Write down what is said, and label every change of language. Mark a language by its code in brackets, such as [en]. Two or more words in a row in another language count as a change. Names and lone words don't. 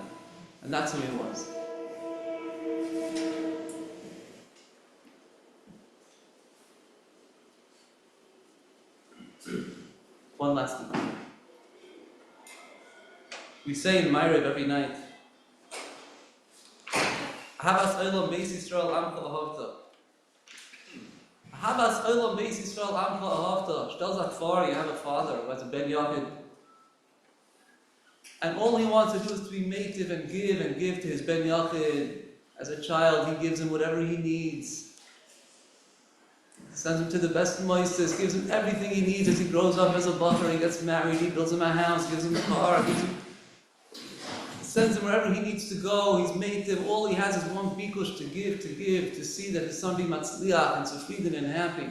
[en] And that's who he was. One last thing. We say in Ma'ariv every night, [he] אהבת עולם בית ישראל עמך אהבת. אהבת עולם בית ישראל עמך אהבת. [yi] שטעל זיך פֿאָר, [en] you have a father who has a [he] בן יחיד. [en] And all he wants to do is to be mative and give to his [he] בן יחיד. [en] As a child, he gives him whatever he needs. Sends him to the best moistus, gives him everything he needs as he grows up as a bachar, he gets married, he builds him a house, gives him a car, sends him wherever he needs to go, he's mative, all he has is one bikush to give, to see that his son be matzliach and sufidin and happy.